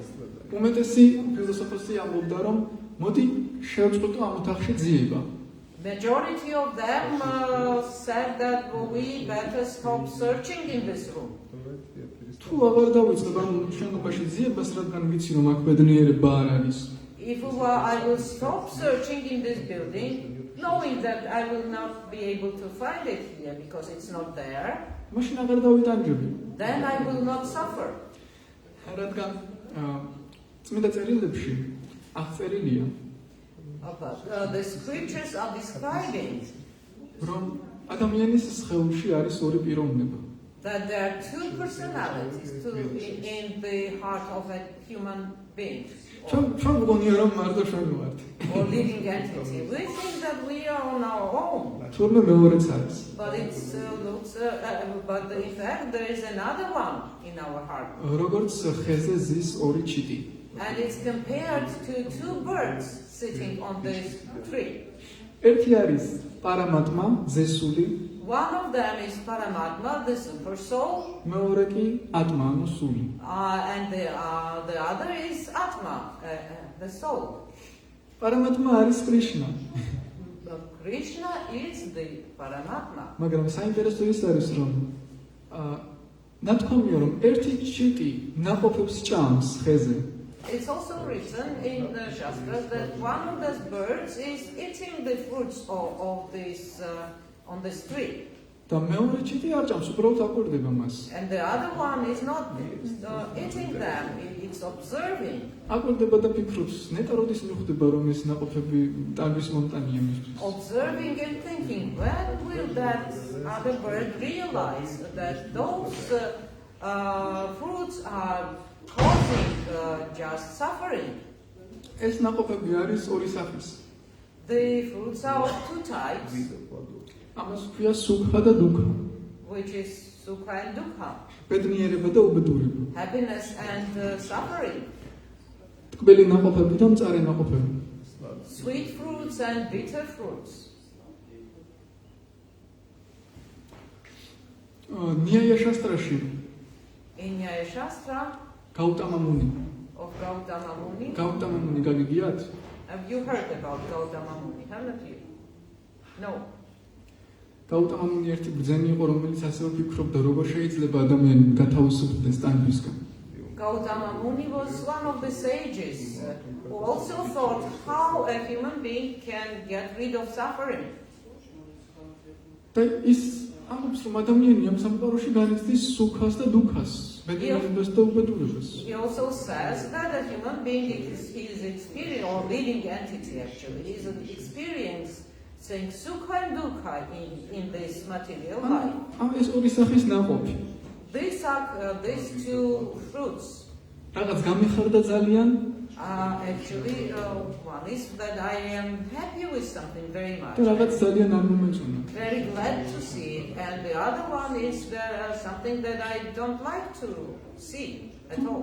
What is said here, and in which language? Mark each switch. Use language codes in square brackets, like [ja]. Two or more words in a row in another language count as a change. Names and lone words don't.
[ka] უმეტესი ფილოსოფოსი ამბობდა რომ მოდი შევწყვეტო ამ ოთახში ძიება. [en] Majority of them said that we better stop searching in this room. [ka] თუ აღარ დავიწყებ ამ შენობაში ძიებას, რადგან ვიცი რომ აქ ბედნიერება არ არის. [en] If I will stop searching in this building, knowing that I will not be able to find it here because it's not there, [ka] მაშინ აღარ დავიტანჯები. [en] then I will not suffer. [ka] რადგან წმინდა წერილებში აღწერილია [en] But the scriptures are describing [ka] რომ ადამიანის სხეულში არის ორი პიროვნება. [en] that there are two personalities in the heart of a human being [ka] ჩვენ მგონია რომ მარტო ჩვენ ვართ. [en] or living entity. We think that we are on our own, [ka] თურმე მეორეც არის. [en] but it looks. But in fact, there is another one in our heart, [ka] როგორც ხეზე ზის ორი ჩიტი. [en] and it's compared to two birds sitting on this tree. [ka] ერთი არის პარამატმა, ზესული, [en] One of them is Paramatma, the super soul, [ka] მეორე კი ატმა, ანუ სული. [en] and the other is Atma, the soul. [ka] პარამატმა არის კრიშნა. [en] Krishna is the Paramatma. [ka] მაგრამ საინტერესო ის არის რომ ნათქვამია რომ ერთი ჩიტი ნაყოფებს ჭამს ხეზე. [en] It's also written in the Shastras that one of those birds is eating the fruits of this on this tree. [ka] და მეორე ჩიტი არ ჭამს, უბრალოდ აკვირდება მას. [en] And the other one is not eating them, it's observing. [ka] აკვირდება და ფიქრობს, ნეტა როდის მიხვდება რომ ეს ნაყოფები ტანგვის მონტანია მისთვის. [en] Observing and thinking, when will that other bird realize that those fruits are causing just suffering? [ka] ეს ნაყოფები არის ორი სახის. [en] The fruits are of two types, [ka] ამას ქვია სუქა და დუქა. [en] which is sukha and dukkha, [ka] ბედნიერება და უბედურება. [en] happiness and suffering, [ka] ტკბილი ნაყოფები და მწარე ნაყოფები. [en] sweet fruits and bitter fruits. [ka] ნიაია შასტრაში [en] In Nyaya Shastra [ka] გაუტამა მუნი. [en] of Gautama Muni, [ka] გაუტამა მუნი გაგიგიათ? [en] have you heard about Gautama Muni, haven't you? No. [ka] გაუტამა მუნი ერთი ბრძენი იყო, რომელიც ასევე ფიქრობდა, როგორ შეიძლება ადამიანი გათავისუფლდეს ტანჯვისგან. [en] Gautama Muni was one of the sages who also thought how a human being can get rid of suffering. [ka] და ის ამბობს, რომ ადამიანი ამ სამყაროში განიცდის სუქას და დუქას, ბედნიერებას და უბედურებას. [en] He also says that a human being is experiencing, or living entity actually, is experiencing sukha and dukkha in this material life. [ka] ამ ეს ორი სახის ნაყოფი. [en] These are these two fruits. [ka] რაღაც გამიხარდა ძალიან, [en] Actually, one is that I am happy with something very much. [ka] და რაღაც ძალიან არ მომეწონა. [en] Very glad to see it, and the other one is something that I don't like to see at all.